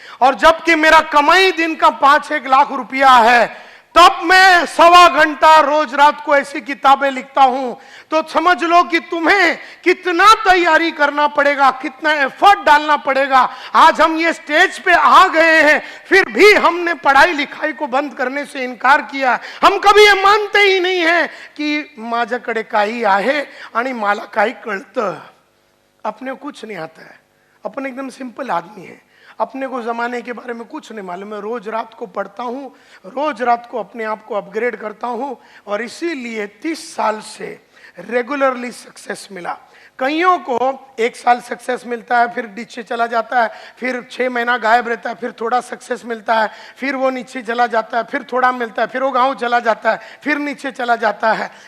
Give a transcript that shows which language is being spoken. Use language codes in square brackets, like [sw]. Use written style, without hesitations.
[hi] और जबकि मेरा कमाई दिन का 5-1 लाख रुपया है, तब मैं सवा घंटा रोज रात को ऐसी किताबें लिखता हूं। तो समझ लो कि तुम्हें कितना तैयारी करना पड़ेगा, कितना एफर्ट डालना पड़ेगा। आज हम ये स्टेज पे आ गए हैं, फिर भी हमने पढ़ाई लिखाई को बंद करने से इनकार किया। हम कभी ये मानते ही नहीं है कि [mr] माझ्याकडे काही आहे आणि मला काही कळतं। [hi] अपने को कुछ नहीं आता है, अपन एकदम सिंपल आदमी है, अपने को जमाने के बारे में कुछ नहीं मालूम। मैं रोज रात को पढ़ता हूँ, रोज रात को अपने आप को अपग्रेड करता हूँ, और इसीलिए 30 साल से रेगुलरली सक्सेस मिला। कईयों को 1 साल सक्सेस मिलता है, फिर नीचे चला जाता है, फिर 6 महीना गायब रहता है, फिर थोड़ा सक्सेस मिलता है, फिर वो नीचे चला जाता है, फिर थोड़ा मिलता है, फिर वो गाँव चला जाता है, फिर नीचे चला जाता है।